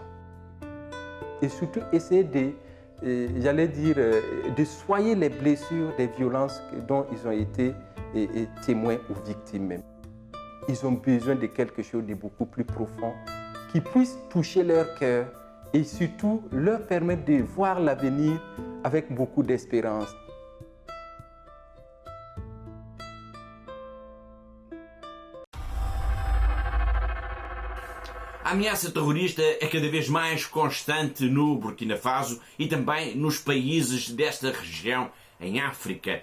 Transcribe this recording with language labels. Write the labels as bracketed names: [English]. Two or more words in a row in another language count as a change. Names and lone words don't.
[French] Et surtout essayer de soigner les blessures des violences dont ils ont été témoins ou victimes même. Ils ont besoin de quelque chose de beaucoup plus profond qui puisse toucher leur cœur et surtout leur permettre de voir l'avenir avec beaucoup d'espérance. [Portuguese] A ameaça terrorista é cada vez mais constante no Burkina Faso e também nos países desta região em África.